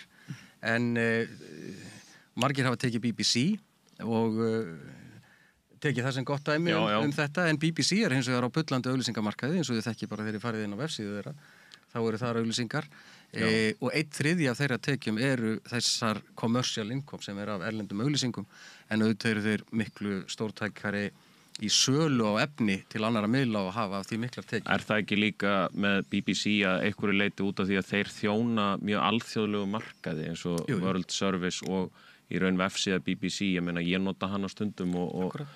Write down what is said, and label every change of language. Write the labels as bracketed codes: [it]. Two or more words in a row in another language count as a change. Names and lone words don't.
[is] En margir hafa tekið BBC og tekið það sem gott dæmi þetta, en BBC hins vegar á bullandi auglýsingamarkaði eins og þið þekki bara þegar þið farið inn á vefsíðu þeirra, þá eru þar auglýsingar og 1/3 af þeirra tekjum eru þessar [en] commercial income [is] sem af erlendum auglýsingum, en auðvitað eru þeir miklu stórtækari í sölu á efni til annara miðla og hafa af því miklar tekjur. Er það ekki líka með BBC að einhverju leiti út af því að þeir þjóna mjög alþjóðlegu markaði eins og World Service og í raun vefsíða BBC, ég meina ég nota hana stundum og